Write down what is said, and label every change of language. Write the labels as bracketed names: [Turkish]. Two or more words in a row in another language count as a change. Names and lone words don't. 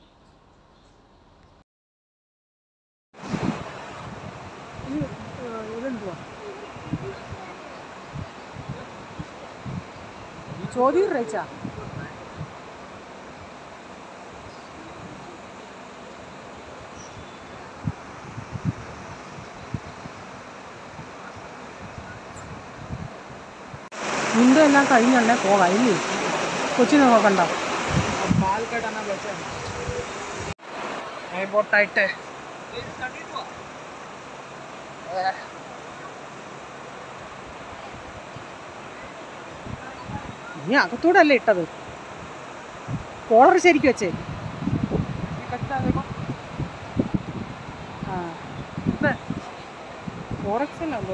[Malayalam] ചോദ്യം റേച്ചാ നിന്റെ എല്ലാം കഴിഞ്ഞുണ്ടേ പോകാം. ഇല്ലേ കൊച്ചിനെ നോക്കണ്ട. [Hindi] बाल कटाना बचा है, बहुत टाइट है। [Malayalam] നീ അകത്തൂടെ അല്ലേ ഇട്ടത്? കോളർ ശരിക്കും വെച്ചേ. ആ 4XL ആണോ?